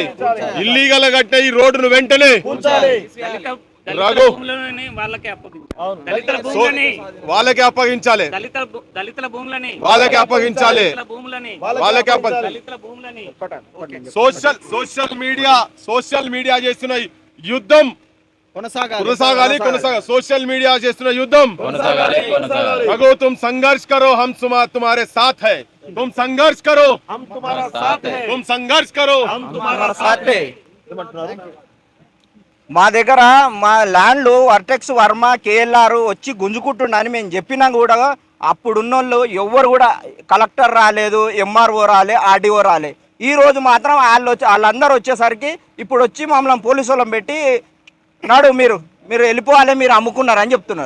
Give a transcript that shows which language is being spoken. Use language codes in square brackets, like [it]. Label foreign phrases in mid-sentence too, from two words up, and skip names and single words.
[te] ఇల్లీగల్ కట్టిన ఈ రోడ్డును వెంటనే రఘు వాళ్ళకి అప్పగించాలి, వాళ్ళకి అప్పగించాలి. [en] social media [te] చేస్తున్న యుద్ధం కొనసాగాలి. [en] social media [te] చేస్తున్న యుద్ధం [hi] रघु तुम संघर्ष करो, हम तुम्हारे साथ है. तुम संघर्ष करो, हम तुम्हारा साथ है. तुम संघर्ष करो, हम तुम्हारा साथ है. [te] మా దగ్గర మా ల్యాండ్లు వర్టెక్స్ వర్మ కేఎల్ఆర్ వచ్చి గుంజుకుంటుండని మేము చెప్పినా కూడా అప్పుడున్నోళ్ళు ఎవ్వరు కూడా కలెక్టర్ రాలేదు, ఎంఆర్ఓ రాలే, ఆర్డీఓ రాలే. ఈ రోజు మాత్రం వాళ్ళందరూ వచ్చేసరికి ఇప్పుడు వచ్చి మమ్మల్ని పోలీసు వాళ్ళని పెట్టి నాడు మీరు వెళ్ళిపోవాలి, మీరు అమ్ముకున్నారని చెప్తున్నారు.